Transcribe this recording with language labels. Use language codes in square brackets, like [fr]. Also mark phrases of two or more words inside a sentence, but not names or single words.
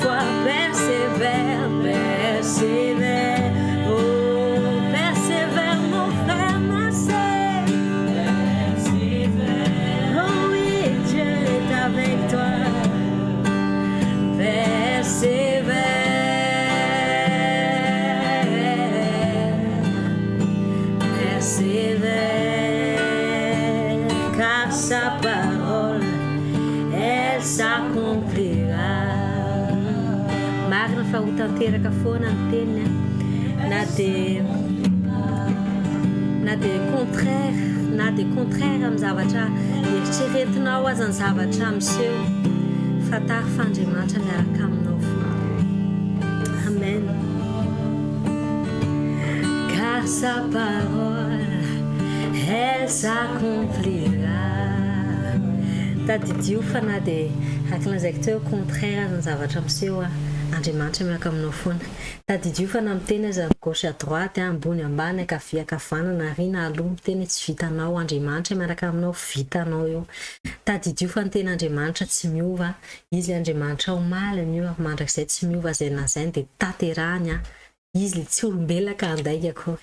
[fr] fois, persévère, persévère, oh, persévère, mon frère, ma sœur, persévère, oh oui, Dieu est avec toi, persévère, car sa parole s'accomplira. [mg] Marina fa ho tanteraka foana ny teniny na [fr] de contraire [mg] amin'ny zavatra eritreretinao aza ny zavatra miseho fa tary fa Andriamanitra miaraka aminao foana. Amen. [fr] Car sa parole elle s'accomplira. [mg] Tadidio fa na dia ankilazaiko teo contraire aza ny zavatra miseho Andriamanitra miaraka aminao foana. Tadidio fa na miteny aza [fr] gauche à droite [mg] ambony ambany akavia akavanana arina aloha miteny tsy vitanao Andriamanitra miaraka aminao vitanao eo. Tadidio fa ny teny Andriamanitra tsy miova, izy Andriamanitra omaly io mandrakizay tsy miova zay na zay dia taterahany izy tsy olombelaka andaika akory.